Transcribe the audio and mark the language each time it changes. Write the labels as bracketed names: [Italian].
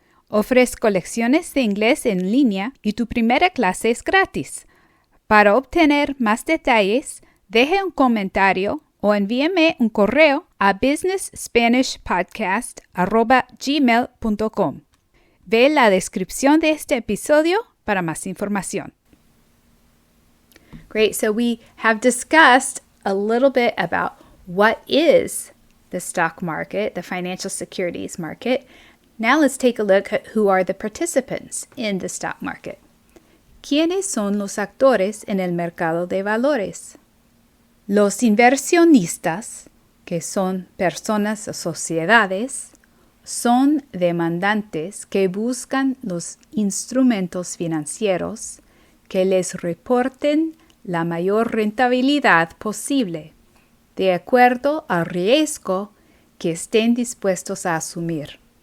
[Spanish] Ofrezco lecciones de inglés en línea y tu primera clase es gratis. Para obtener más detalles, deje un comentario o envíame un correo a BusinessSpanishPodcast@gmail.com. Ve la descripción de este episodio para más información. [English] Great, so we have discussed a little bit about what is the stock market, the financial securities market. Now let's take a look at who are the participants in the stock market. [Spanish] ¿Quiénes son los actores en el mercado de valores? Los inversionistas, que son personas o sociedades, son demandantes que buscan los instrumentos financieros que les reporten la mayor rentabilidad posible, de acuerdo al riesgo que estén dispuestos a asumir.